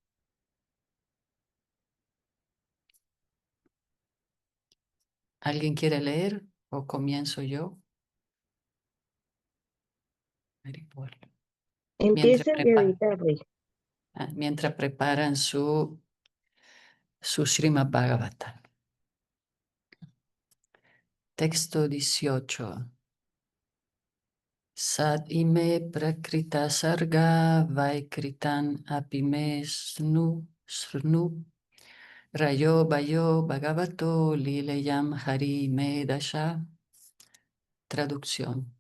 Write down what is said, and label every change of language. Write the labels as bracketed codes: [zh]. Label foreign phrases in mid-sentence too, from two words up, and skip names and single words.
[es] ¿Alguien quiere leer o comienzo yo? Maripol. Mientras, Empieza y ahorita voy. mientras preparan su Srimad Bhagavatam. Texto 18. [sa] Sat ime prakrita sarga vaikritan apime snu rayo vayo bhagavato lileyam hari me dasha. [es] Traducción.